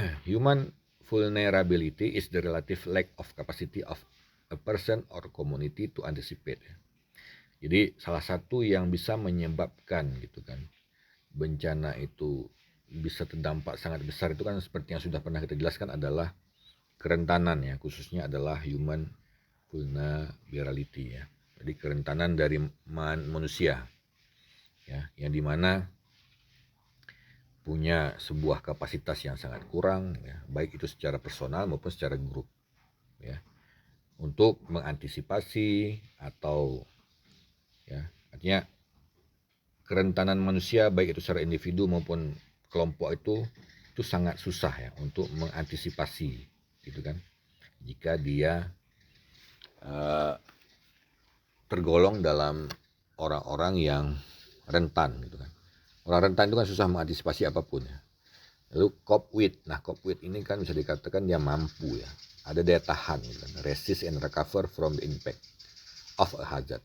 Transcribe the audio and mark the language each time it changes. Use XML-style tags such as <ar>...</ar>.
<id>Human vulnerability is the relative lack of capacity of a person or community to anticipate. Jadi salah satu yang bisa menyebabkan gitu kan bencana itu bisa terdampak sangat besar itu kan seperti yang sudah pernah kita jelaskan adalah kerentanan ya, khususnya adalah human vulnerability ya. Jadi kerentanan dari manusia ya, yang dimana punya sebuah kapasitas yang sangat kurang ya, baik itu secara personal maupun secara grup ya, untuk mengantisipasi atau ya, artinya kerentanan manusia baik itu secara individu maupun kelompok itu sangat susah ya untuk mengantisipasi gitu kan, jika dia tergolong dalam orang-orang yang rentan gitu kan. Orang rentan itu kan susah mengantisipasi apapun ya. Lalu cope with. Nah, cope with ini kan bisa dikatakan dia mampu ya. Ada daya tahan gitu kan.</id> <en>Resist and recover from the impact of a hazard.</en>